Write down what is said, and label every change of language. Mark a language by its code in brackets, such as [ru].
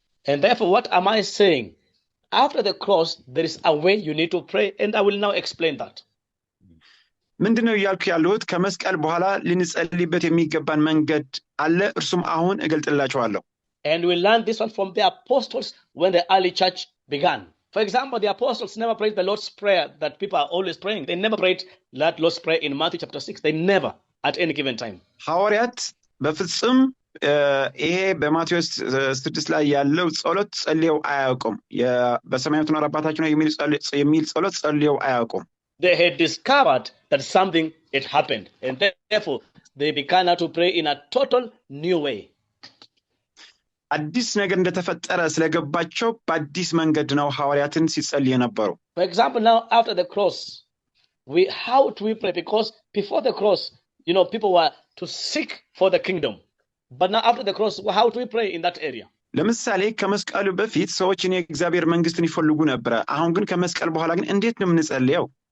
[en] And therefore, what am I saying? After the cross, there is a way you need to pray, and I will now explain that. [am] ምንድነው ያልኩ ያለሁት? ከመስቀል በኋላ ልንጸልይበት የሚገባን መንገድ አለ፣ እርሱም አሁን እገልጥላችኋለሁ። [en] And we learned this one from the apostles when the early church began. For example, the apostles never prayed the Lord's Prayer that people are always praying. They never prayed that Lord's Prayer in Matthew chapter 6. They never, at any given time. [am] ሐዋርያት በፍጹም ይሄ በማቴዎስ 6 ላይ ያለው ጸሎት ጸልየው አያውቁም። በሰማያት የምትኖር አባታችን ሆይ የሚል ጸሎት ጸልየው አያውቁም። [en] They had discovered that something had happened, and therefore they began now to pray in a total new way. [am] አዲስ ነገር እንደተፈጠረ ስለገባቸው በአዲስ መንገድ ነው ሐዋርያትን ሲጸልዩ የነበሩ። [en] For example, now after the cross, how do we pray? Because before the cross, people were to seek for the kingdom. But now after the cross, how do we pray in that area? [am] ለምሳሌ ከመስቀሉ በፊት ሰዎች የእግዚአብሔር መንግስትን ይፈልጉ ነበር። አሁን ግን ከመስቀል በኋላ ግን እንዴት ነው የምንጸልየው?